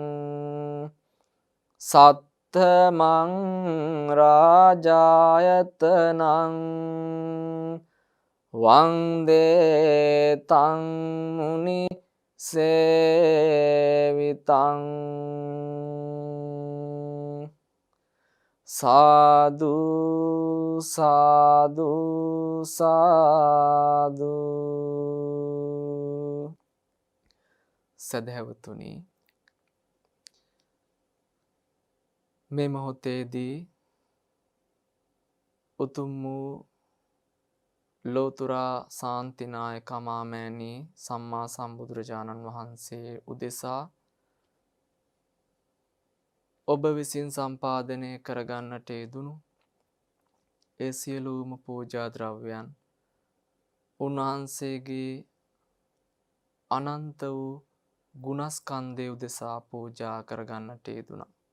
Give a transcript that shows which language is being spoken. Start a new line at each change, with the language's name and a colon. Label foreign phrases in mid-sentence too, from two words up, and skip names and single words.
Pali: සත්තමං රාජායතනං වන්දේ තං මුනි සේවිතං සාදු සාදු සාදු.
Sinhala: සදහැවතුනි, මේ මොහොතේදී උතුම් වූ ලෝතුරා ශාන්තිනායක මාමෑණී සම්මා සම්බුදුරජාණන් වහන්සේ උදෙසා ඔබ විසින් සම්පාදනය කරගන්නට යෙදුණු ඒ සියලුම පූජා ද්‍රව්‍යයන් උන්වහන්සේගේ අනන්ත වූ ගුණස්කන්ධය උදෙසා පූජා කරගන්නට යෙදුණා.